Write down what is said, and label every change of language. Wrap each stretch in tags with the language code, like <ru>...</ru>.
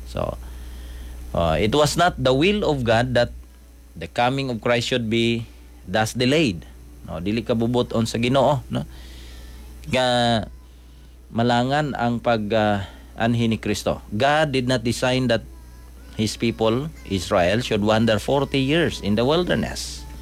<en>So it was not the will of God that the coming of Christ should be thus delayed.</en> <ceb>No, dili ka bubuton sa Ginoo, no? Nga malangan ang pag-anhi ni Kristo.</ceb> <en>God did not design that His people, Israel, should wander 40 years in the wilderness.</en>